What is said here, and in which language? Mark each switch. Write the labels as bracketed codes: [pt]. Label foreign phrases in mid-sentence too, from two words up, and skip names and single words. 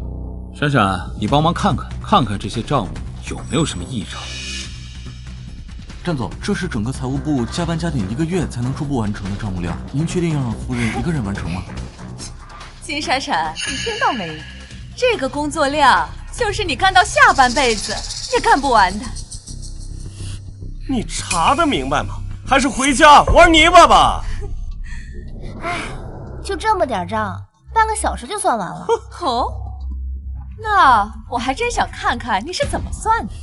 [zh] 閃閃，你幫忙看看這些賬目有沒有什麼異常。戰總，這是整個財務部加班加點1個月才能初步完成的賬目量，您確定要讓夫人一個人完成嗎？金閃閃，你听到沒？這個工作量就是你幹到下半輩子也幹不完的。你查得明白吗？還是回家玩泥巴吧。哎，就這麼點賬，半個小時就算完了。哦，那我還真想看看你是怎麼算的。